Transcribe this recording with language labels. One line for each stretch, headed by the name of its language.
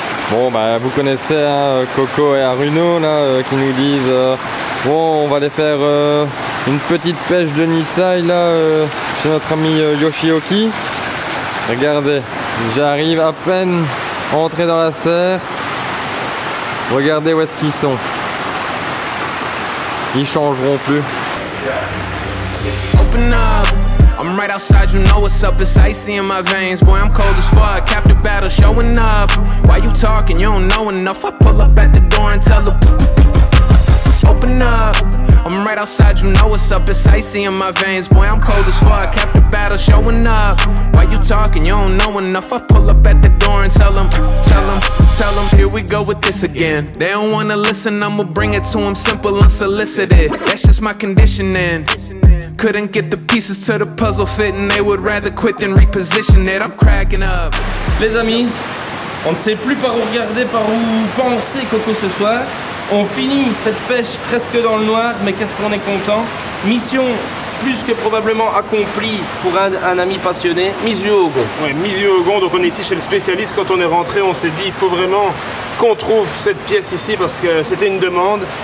French: Bon bah vous connaissez hein, Coco et Aruno là qui nous disent bon on va aller faire une petite pêche de Nisai là chez notre ami Yoshioki. Regardez, j'arrive à peine entré dans la serre. Regardez où est-ce qu'ils sont. Ils changeront plus.
English: Open up, I'm right outside, you know what's up, it's icy in my veins. Boy, I'm cold as fuck, capture battle showing up. Why you talking, you don't know enough. I pull up at the door and tell them open up, I'm right outside, you know what's up, it's icy in my veins. Boy, I'm cold as fuck, capture battle showing up. Why you talking, you don't know enough. I pull up at the door and tell them, here we go with this again. They don't wanna listen, I'ma bring it to them simple, unsolicited. That's just my conditioning. Couldn't get the pieces to the puzzle fit and they would rather quit than reposition it. I'm cracking up.
French: Les amis, on ne sait plus par où regarder, par où penser Coco ce soir. On finit cette pêche presque dans le noir, mais qu'est-ce qu'on est content. Mission plus que probablement accomplie pour un ami passionné. Mizu Ogon. Ouais, Mizu Ogon, donc on est ici chez le spécialiste. Quand on est rentré, on s'est dit il faut vraiment qu'on trouve cette pièce ici parce que c'était une demande.